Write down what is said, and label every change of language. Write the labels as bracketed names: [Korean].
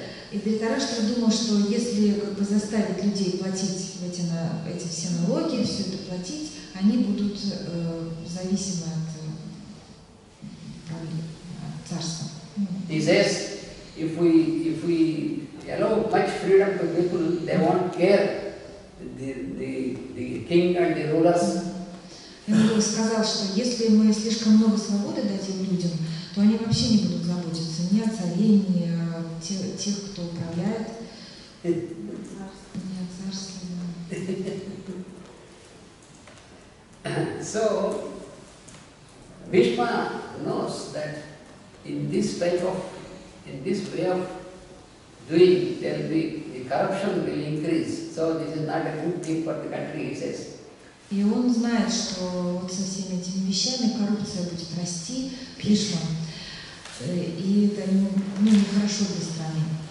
[Russian] И Дритараштра думал, что если заставить людей платить эти все налоги, все это платить, они будут зависимы от царства. [English] He says, if we allow much freedom to people, they won't care. The king and the rulers. [Russian] Он сказал, что если мы слишком много свободы дадим людям, то они вообще не будут заботиться ни о царе, ни о тех, кто управляет, ни о царстве. [English] So, Bhishma knows that in this way of doing, the corruption will increase. So this is not a good thing for the country, he says. [Russian] И он знает, что вот со всеми этими вещами коррупция будет расти, Бхишма, и это нехорошо для страны.